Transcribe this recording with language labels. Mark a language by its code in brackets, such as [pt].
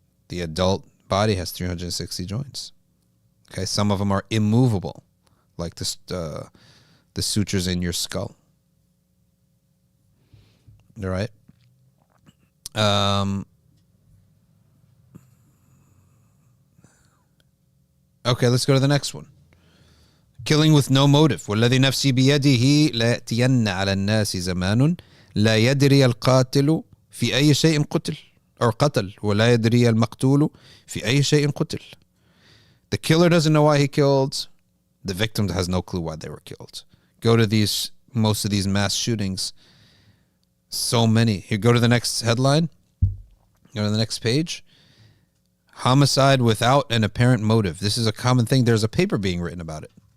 [en] The adult body has 360 joints. Okay, some of them are immovable, like the sutures in your skull. All right. Okay, let's go to the next one. Killing with no motive. [ar] والذي نفسي بيده لا يأتين على الناس زمان لا يدري القاتل في أي شيء قتل [en] or [ar] قتل ولا يدري المقتول في أي شيء قتل. [en] The killer doesn't know why he killed. The victim has no clue why they were killed. Go to most of these mass shootings. So many. Here, go to the next headline. Go to the next page. Homicide without an apparent motive. This is a common thing. There's a paper being written about it.